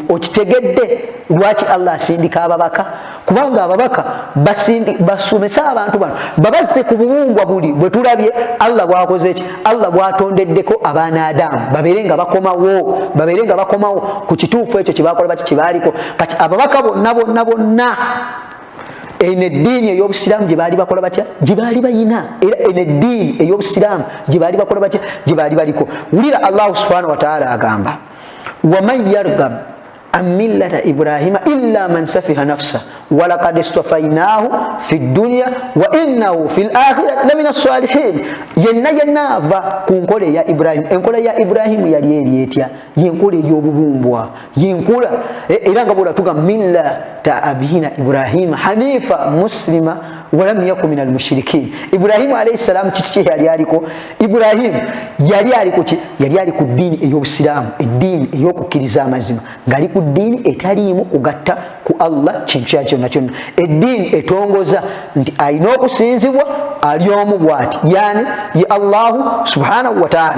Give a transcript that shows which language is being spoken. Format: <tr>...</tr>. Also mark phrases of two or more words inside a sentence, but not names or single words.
<lg>Okitegedde lwaki Allah asindika ababaka? Kubanga ababaka basomesa abantu bano babazze ku bubumbwa buli bwe tulabye Allah bwakoze ki Allah bwatondeddeko abaana Adamu babeere nga bakomawo ku kituufu ekyo kyebakola baki kibaaliko. Kati ababaka bonna ene eddiini ey'obusiraamu gye baali bakola batya gye baali bayina era ene eddiini ey'obusiraamu gye baali bakola batya gye baali baliko.</lg> <ar>Wulira Allah سبحانه وتعالى agamba ومن يرغب عن ملة إبراهيم إلا من سفه نفسه ولقد اصطفيناه في الدنيا وإنه في الآخرة لمن الصالحين.</ar> <lg>Yenna ava ku nkola eya Ibrahim. Enkola ya Ibrahimu yali eri etya? Yenkola ey'obubumbwa yenkola era nga bwola tuga</lg> <ar>ملة أبينا إبراهيم حنيفا مسلما ولم يكن من المشركين.</ar> <lg>Ibrahimu</lg> <ar>عليه السلام</ar> <lg>kiki yali aliko? Ibrahimu yali aliko ki? Yali ali ku ddiini ey'obusiraamu eddiini ey'okukkiriza amazima ng'ali ku ddiini etaliimu kugatta ku Allah kintu kyonna kyonna eddiini etongoza nti alina okusinzibwa ali omu bw'ati yani ye Allahu</lg> <ar>سبحانه وتعالى.</ar>